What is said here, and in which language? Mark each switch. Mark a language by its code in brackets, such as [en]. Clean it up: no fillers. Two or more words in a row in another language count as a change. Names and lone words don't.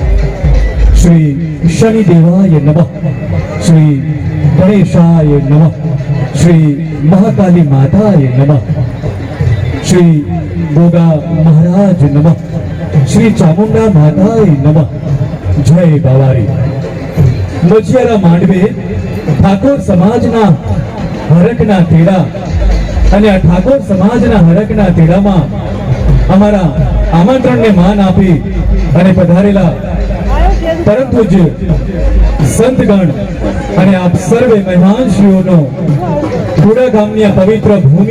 [sa] श्री शनिदेवाय नमः, श्री गणेशाय नमः, श्री महाकाली माताय नमः, श्री गोगा महाराज नमः, श्री चामुंडा माताय नमः। [gu] જય બાવારી। મજિયારા માંડવે ઠાકોર સમાજના હરકના તેડા અને આ ઠાકોર સમાજના હરકના તેડામાં અમારા આમંત્રણને માન આપી અને પધારેલા પરમ પૂજ્ય સંતગણ અને આપ સર્વે મહેમાનશ્રીઓનો કુડા ગામની આ પવિત્ર ભૂમિ